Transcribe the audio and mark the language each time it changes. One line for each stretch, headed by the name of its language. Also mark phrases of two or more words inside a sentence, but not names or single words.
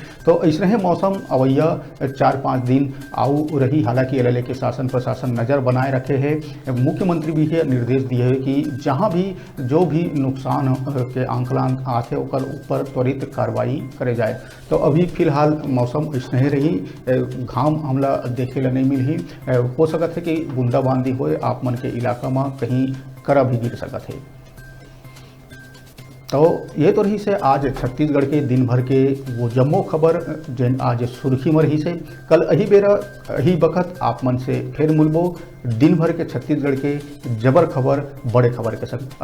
Chhattisgarhi: तो ऐसे ही मौसम अवैया 4-5 दिन आऊ रही। हालांकि एल के शासन प्रशासन नज़र बनाए रखे है। मुख्यमंत्री भी ये निर्देश दिए है कि जहां भी जो भी नुकसान के आंकलन आते ओकर ऊपर त्वरित कार्रवाई करे जाए। तो अभी फिलहाल मौसम ऐसे ही रही, घाम हमला देखे ला नहीं मिली। हो सकत है कि बूंदाबांदी होए आप मन के इलाका में कहीं करा भी गिर सकत है। तो ये तो रही से आज छत्तीसगढ़ के दिन भर के वो जम्मो खबर जेन आज सुर्खी में रही से। कल अही बेरा अही बखत आप मन से फिर मिलबो दिन भर के छत्तीसगढ़ के जबर खबर बड़े खबर के संग।